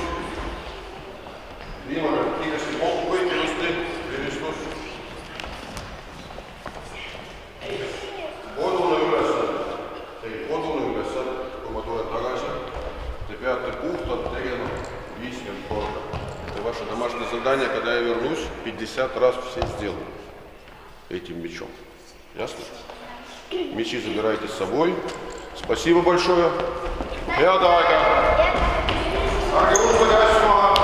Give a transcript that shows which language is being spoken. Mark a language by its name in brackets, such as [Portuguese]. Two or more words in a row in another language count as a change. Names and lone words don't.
[Estonian] Viimane kiiresti kokku kõik ilusti. Rivistus. Kodune ülesanne. Kui ma tulen tagasi, te peate puhtalt tegema 50 korda. [Russian] Это ваше домашнее задание, когда я вернусь, 50 раз все сделаю этим мячом. Ясно? Мячи забирайте с собой. Спасибо большое. [Estonian] Head aega! Ärge unustage asju!